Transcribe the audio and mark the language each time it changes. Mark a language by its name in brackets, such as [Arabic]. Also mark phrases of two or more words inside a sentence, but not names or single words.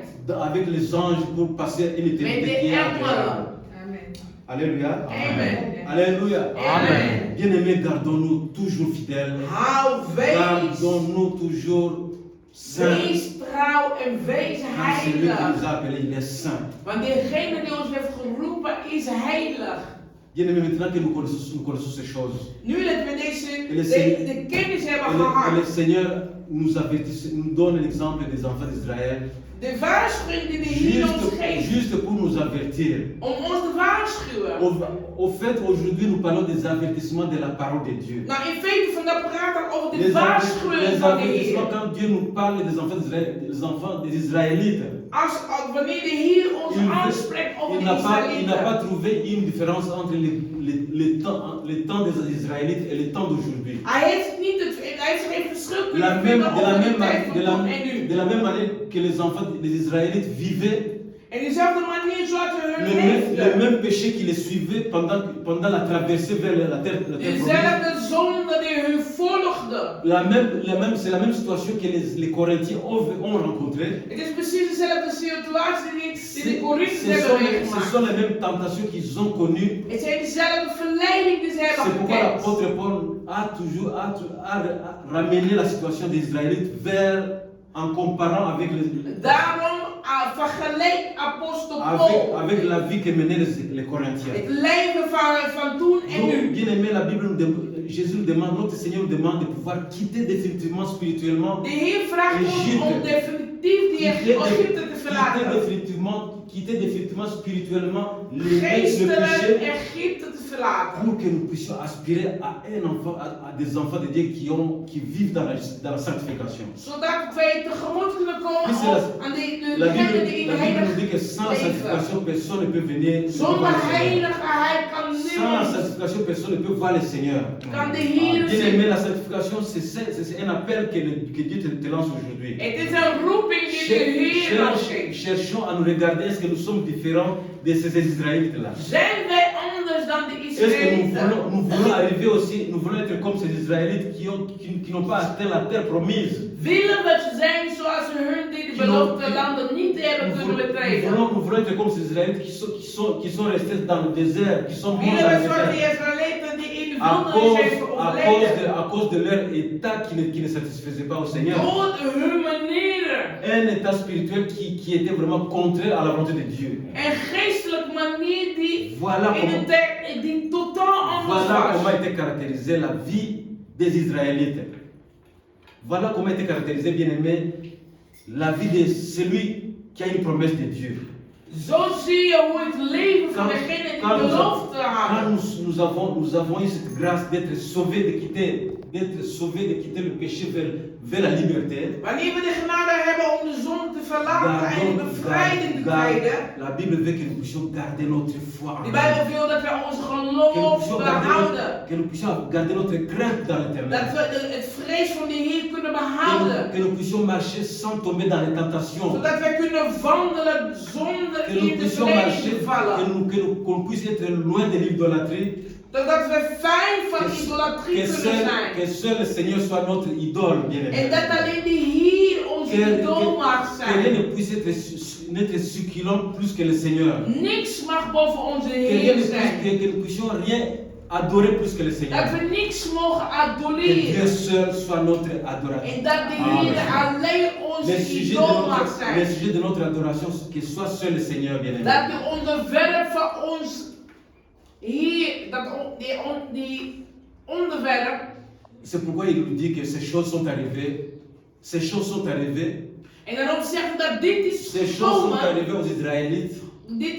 [French] avec les anges pour passer une [Dutch] Met [French] éternité [Dutch] de [French] qui est [Dutch] engelen. [French] agréable. Alléluia. Amen. Alléluia. Amen. Bien-aimés, gardons-nous toujours fidèles. [Dutch] Hou, wees. [French] Gardons-nous toujours saints. [Dutch] Wees trouw en wees [French] Car celui qui [Dutch] heilig. [French] nous a appelés, il est saint. [Dutch] Want degene die ons heeft geroepen is heilig. [French] Bien-aimés, maintenant que nous connaissons ces choses, [Dutch] Nu dat we de kennis hebben [French] et le [Dutch] gehad. [French] Seigneur nous avertit, nous donne l'exemple des enfants d'Israël, [Dutch] De waarschuwing die de Heer ons geeft. [French] juste pour nous avertir. [Dutch] Om ons te waarschuwen. [French] Au fait, aujourd'hui, nous parlons des avertissements de la parole de Dieu. [Dutch] Nou, in feite vandaag praten we over de [French] Les [Dutch] waarschuwing van de [French] avertissements, [Dutch] Heer. [French] quand Dieu nous parle des enfants des Israélites, [Dutch] Wanneer de Heer ons [French] il [Dutch] aanspreekt over de [French] n'a pas [Dutch] Israëlieten. [French] trouvé une différence entre le temps des Israélites et le temps d'aujourd'hui. [Dutch] Hij heeft geen verschil [French] De [Dutch] kunnen [French] la [Dutch] vinden [French] même, [Dutch] over de tijd van toen en nu. [French] de la même manière que les enfants des Israélites vivaient [Dutch] En dezelfde manier zoals ze hun [French] le [Dutch] leefden. [French] même péché qui les suivait pendant la traversée vers la terre promise. [Dutch] Dezelfde zonde die hun volgde. [French] C'est la même situation que les Corinthiens ont rencontrée. [Dutch] Het is precies dezelfde situatie die de Corinthiërs [French] Ce [Dutch] hebben [French] sont [Dutch] meegemaakt. [French] les mêmes tentations qu'ils ont connues. [Dutch] Het zijn dezelfde verleiding die ze [French] C'est [Dutch] hebben [French] pourquoi [Dutch] gekend. [French] l'apôtre Paul a toujours ramené la situation des Israélites en comparant avec [Dutch] Daarom vergeleek apostel Paul [French] avec la vie que menaient les Corinthiens. [Dutch] het leven van toen en [French] Donc, [Dutch] nu. [French] bien aimé, la Bible Jésus nous demande, notre Seigneur nous demande de pouvoir quitter définitivement spirituellement, [Dutch] De Heer vraagt ons om definitief die Egypte te verlaten. [French] quitter définitivement spirituellement le péché [Dutch] Geestelijk Egypte te verlaten. [French] pour que nous puissions aspirer à des enfants de Dieu qui vivent dans la sanctification. [Dutch] Zodat wij tegemoet kunnen komen aan [French] La [Dutch] degene [French] Bible, [Dutch] die in [French] la Bible nous dit [Dutch] heilig [French] que sans la [Dutch] leven. [French] sanctification, personne ne peut venir. [Dutch] Zonder heiligheid kan [French] Sans la [Dutch] niemand. [French] sanctification, personne ne peut voir le Seigneur. [Dutch] Kan de Heer [French] Bien [Dutch] zien. [French] aimé, la sanctification, c'est un appel que Dieu te lance aujourd'hui. [Dutch] Het is een roeping die de Heer ons geeft. [French] Cherchons à nous regarder, est-ce que nous sommes différents de ces Israélites-là? [Dutch] Zijn wij anders dan de [French] Est-ce que [Dutch] Israëlieten? [French] nous voulons arriver aussi, nous voulons être comme ces Israélites qui n'ont pas atteint la terre promise? [Dutch] Willen we zijn zoals hun die de beloofde landen niet hebben kunnen betreden? [French] Nous voulons être comme ces Israélites qui sont restés dans le désert, qui sont morts [Dutch] Willen [French] dans [Dutch] we [French] le [Dutch] zoals [French] désert. [Dutch] die Israëlieten die in de [French] À [Dutch] wildernis zijn overleden? [French] cause de leur état qui ne satisfaisait pas au Seigneur. [Dutch] Door hun manieren. [French] Un état spirituel qui était vraiment contraire à la volonté de Dieu. [Dutch] Een geestelijke manier die [French] Voilà [Dutch] die totaal anders [French] comment [Dutch] was. [French] était caractérisée la vie des Israélites. Voilà comment était caractérisée, bien aimé, la vie de celui qui a une promesse de Dieu. [Dutch] Zo zie je hoe het leven van degene die belofte [French] Quand [Dutch] hadden. [French] nous avons eu cette grâce d'être sauvés, de quitter le péché vers la liberté, [Dutch] Wanneer we de genade hebben om de zon te verlaten en de bevrijding te treden. [French] la Bible veut que nous puissions garder notre foi en [Dutch] De [French] Dieu. [Dutch] Bijbel wil dat we onze geloof behouden. [French] Que nous puissions garder notre crainte dans [Dutch] Dat [French] l'éternel. [Dutch] we het vrees van de Heer kunnen behouden. [French] Que nous puissions marcher sans tomber dans les tentations. [Dutch] Zodat wij kunnen wandelen zonder [French] Que nous [Dutch] in de [French] puissions [Dutch] verleiding [French] marcher, [Dutch] te vallen. [French] qu'on puisse être loin de l'idolâtrie. [Dutch] Zodat we fijn van idolatrie kunnen zijn. [French] Que seul le Seigneur soit notre idole, bien-aimé. [Dutch] En dat alleen de Heer onze idool mag [French] Que rien [Dutch] zijn. [French] ne puisse n'être succulent plus que le Seigneur. [Dutch] Niks mag boven onze [French] Que, rien [Dutch] Heer [French] ne [Dutch] zijn. [French] puisse- que nous puissions rien adorer plus que le Seigneur. [Dutch] Dat we niks mogen [French] Que Dieu [Dutch] adoreren. [French] seul soit notre adorateur. [Dutch] En dat de Heer alleen onze idool mag [French] Le [Dutch] zijn. [French] sujet de notre adoration, que soit seul le Seigneur, bien-aimé. [Dutch] Dat de onderwerp van ons Heer, die onderwerp. [French] C'est pourquoi il nous dit que ces choses sont arrivées. Ces choses sont arrivées. [Dutch] En daarom zeggen we dat dit is [French] Ces choses sont [Dutch] gekomen. [French] arrivées aux Israélites. [Dutch] Dit